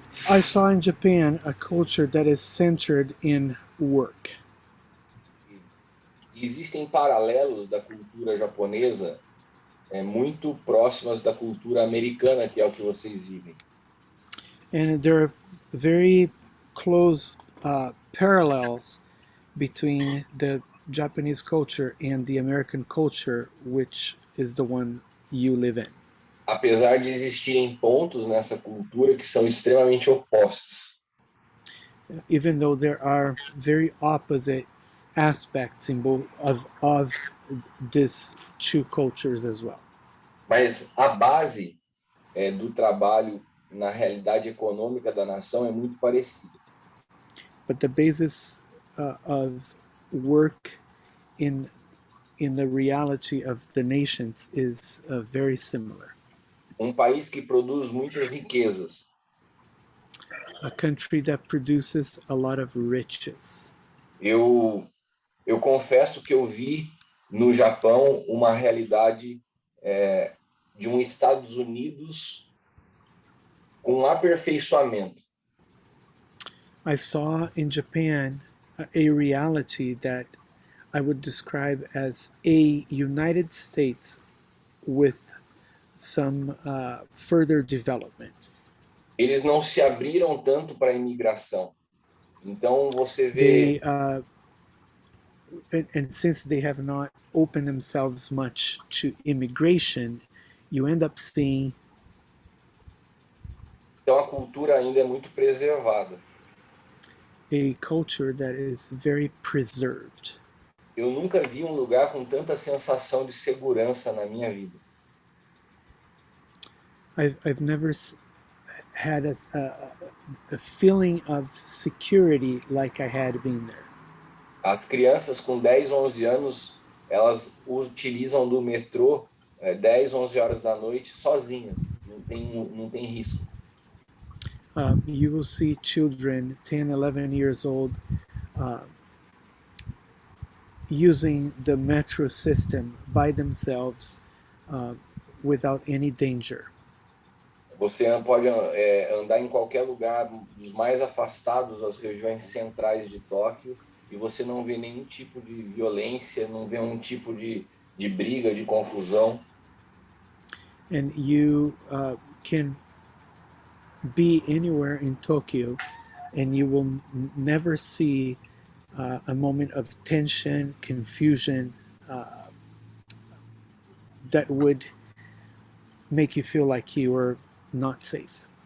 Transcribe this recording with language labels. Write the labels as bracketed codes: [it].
[en] I saw in Japan a culture that is centered in work. [pt] E existem paralelos da cultura japonesa muito próximas da cultura americana, que é o que vocês vivem. [en] And there are very close parallels between the Japanese culture and the American culture, which is the one you live in. [pt] Apesar de existirem pontos nessa cultura que são extremamente opostos. [en] Even though there are very opposite aspects in both of these two cultures as well. [pt] Mas a base do trabalho na realidade econômica da nação é muito parecida. [en] But the basis of work in the reality of the nations is very similar. [pt] País que produz muitas riquezas, [en] A country that produces a lot of riches. [pt] eu eu confesso que eu vi no Japão uma realidade de Estados Unidos com aperfeiçoamento. [en] I saw in Japan a reality that I would describe as a United States with some further development. [pt] Eles não se abriram tanto para a imigração. Então você vê [en] They and since they have not opened themselves much to immigration, you end up seeing [pt] então a cultura ainda é muito preservada. [en] a culture that is very preserved. [pt] Eu nunca vi um lugar com tanta sensação de segurança na minha vida. [en] I've never had a feeling of security like I had being there. [pt] As crianças com 10, 11 anos, elas utilizam do metrô 10, 11 horas da noite sozinhas. Não tem risco. [en] You will see children 10, 11 years old uh, using the metro system by themselves uh, without any danger. [pt] Você pode andar em qualquer lugar dos mais afastados das regiões centrais de Tóquio e você não vê nenhum tipo de violência, não vê um tipo de briga, de confusão. [en] And you can be anywhere in Tokyo and you will never see a moment of tension, confusion that would make you feel like you were not safe.